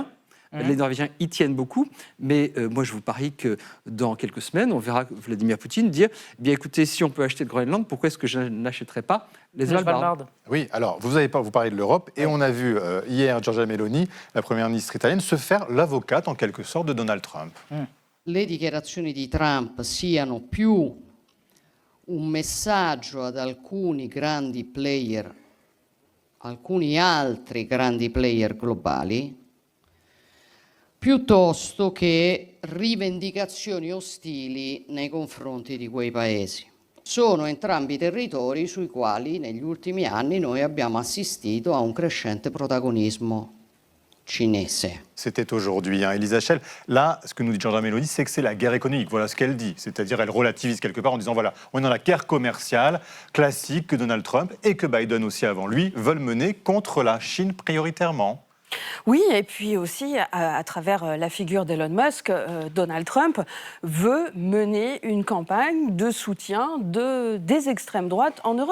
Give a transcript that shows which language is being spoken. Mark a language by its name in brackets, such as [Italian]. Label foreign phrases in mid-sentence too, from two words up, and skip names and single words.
[French] Les Norvégiens y tiennent beaucoup, mais moi je vous parie que dans quelques semaines, on verra Vladimir Poutine dire « bien écoutez, si on peut acheter le Groenland, pourquoi est-ce que je n'achèterais pas les Svalbard ?» Oui, alors vous parlez de l'Europe, et on a vu hier Giorgia Meloni, la première ministre italienne, se faire l'avocate en quelque sorte de Donald Trump. [Italian] Le dichiarazioni di Trump siano più un messaggio ad alcuni grandi player, alcuni altri grandi player globali, piuttosto che rivendicazioni ostili nei confronti di quei paesi. Sono entrambi territori sui quali negli ultimi anni noi abbiamo assistito a un crescente protagonismo cinese. [French] C'était aujourd'hui, Elisa Schell. Là, ce que nous dit Giorgia Meloni, c'est que c'est la guerre économique. Voilà ce qu'elle dit. C'est-à-dire, elle relativise quelque part en disant, voilà, on est dans la guerre commerciale classique que Donald Trump et que Biden aussi avant lui veulent mener contre la Chine prioritairement. Oui, et puis aussi, à travers la figure d'Elon Musk, Donald Trump veut mener une campagne de soutien des extrêmes droites en Europe.